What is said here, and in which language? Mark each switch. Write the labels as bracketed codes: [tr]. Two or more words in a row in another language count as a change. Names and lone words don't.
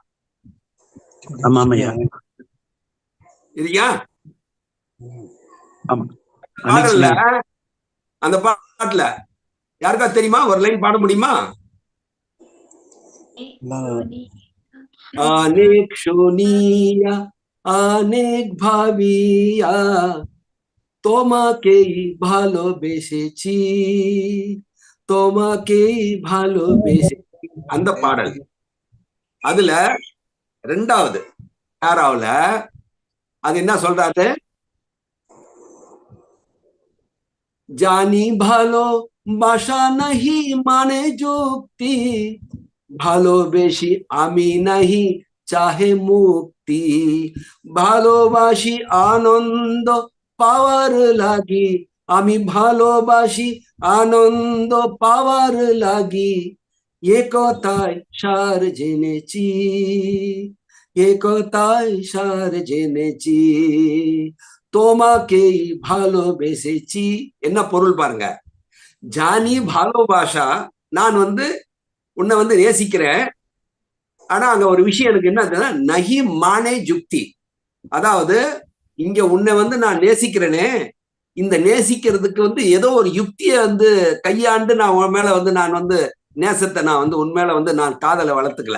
[ta] இதுயா பாடல்ல, அந்த பாட்டுல யாருக்கா தெரியுமா? ஒரு லைன் பாட முடியுமா? [bn] অনেক শুনিয়া অনেক ভাবিয়া তোমাকেই ভালোবেসেছি, তোমাকেই ভালোবেসেছি, [ta] அந்த பாடல். அதுல ரெண்டாவது பேராவுல அது என்ன சொல்றாரு? [bn] জানি ভালোবাসা নাহি মানে যুক্তি, ভালোবেসি আমি নাহি চাহে মুক্তি, ভালোবাসি আনন্দ পাওয়ার লাগি, আমি ভালোবাসি আনন্দ পাওয়ার লাগি, এ কথায় সার জেনেছি, এ কথায় সার জেনেছি, তোমাকেই ভালোবেসেছি. [ta] என்ன பொருள் பாருங்க? [bn] জানি ভালোবাসা, [ta] நான் வந்து உன்னை வந்து நேசிக்கிறேன். ஆனா அங்க ஒரு விஷயம் எனக்கு என்ன, [bn] নাহি মানে যুক্তি, [ta] அதாவது இங்க உன்னை வந்து நான் நேசிக்கிறேனே, இந்த நேசிக்கிறதுக்கு வந்து ஏதோ ஒரு யுக்தியை வந்து கையாண்டு நான் உன் மேல வந்து நான் வந்து நேசத்தை நான் வந்து உன் மேல வந்து நான் காதலை வளர்த்துக்கல.